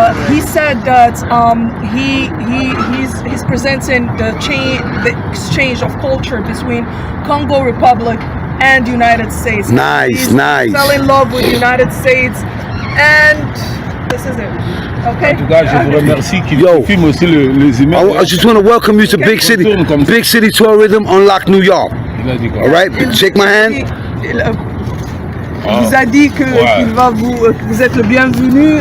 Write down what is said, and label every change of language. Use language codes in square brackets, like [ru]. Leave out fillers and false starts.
[en] He said that he's presenting the exchange of culture between Congo Republic and United States. Nice. Fell in love with the United States, and this is it. Okay. [fr] En tout cas, je vous remercie qui filme aussi les images. [en] I just want to welcome you to Big City Tourism, Unlock New York. [fr] Il a dit quoi? [en] All right, shake my hand. [fr] Il vous a dit que qu'il va vous êtes le bienvenu.